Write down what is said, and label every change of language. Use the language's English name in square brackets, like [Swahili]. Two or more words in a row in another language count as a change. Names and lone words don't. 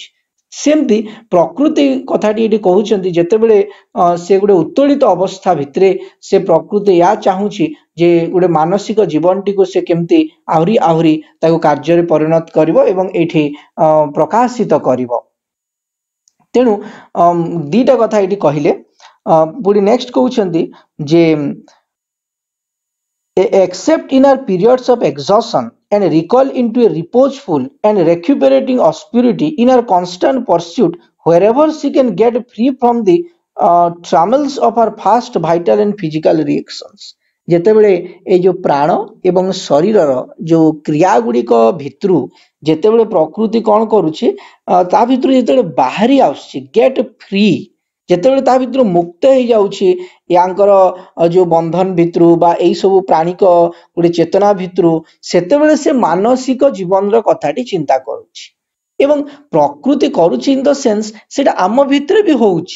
[Odia] ସେମିତି ପ୍ରକୃତି କଥାଟି ଏଠି କହୁଛନ୍ତି ଯେତେବେଳେ ସେ ଗୋଟେ ଉତ୍ତୋଳିତ ଅବସ୍ଥା ଭିତରେ ସେ ପ୍ରକୃତି ଏହା ଚାହୁଁଛି ଯେ ଗୋଟେ ମାନସିକ ଜୀବନଟିକୁ ସେ କେମିତି ଆହୁରି ଆହୁରି ତାକୁ କାର୍ଯ୍ୟରେ ପରିଣତ କରିବ ଏବଂ ଏଇଠି ପ୍ରକାଶିତ କରିବ। ତେଣୁ ଦିଟା କଥା ଏଠି କହିଲେ। ପୁଣି ନେକ୍ସଟ କହୁଛନ୍ତି ଯେ [English] except in our periods of exhaustion and recall into a reposeful and recuperating obscurity in our constant pursuit wherever she can get free from the trammels of our fast vital and physical reactions। [Odia] ଯେତେବେଳେ ଏଇ ଯୋଉ ପ୍ରାଣ ଏବଂ ଶରୀରର ଯୋଉ କ୍ରିୟା ଗୁଡିକ ଭିତରୁ ଯେତେବେଳେ ପ୍ରକୃତି କଣ କରୁଛି ତା ଭିତରୁ ଯେତେବେଳେ ବାହାରି ଆସୁଛି [English] get free, [Odia] ଯେତେବେଳେ ତା ଭିତରୁ ମୁକ୍ତ ହେଇଯାଉଛି ୟାଙ୍କର ଯୋଉ ବନ୍ଧନ ଭିତରୁ ବା ଏଇ ସବୁ ପ୍ରାଣିକ ଗୋଟେ ଚେତନା ଭିତରୁ, ସେତେବେଳେ ସେ ମାନସିକ ଜୀବନର କଥାଟି ଚିନ୍ତା କରୁଛି ଏବଂ ପ୍ରକୃତି କରୁଛି [English] in the sense [Odia] ସେଇଟା ଆମ ଭିତରେ ବି ହଉଛି।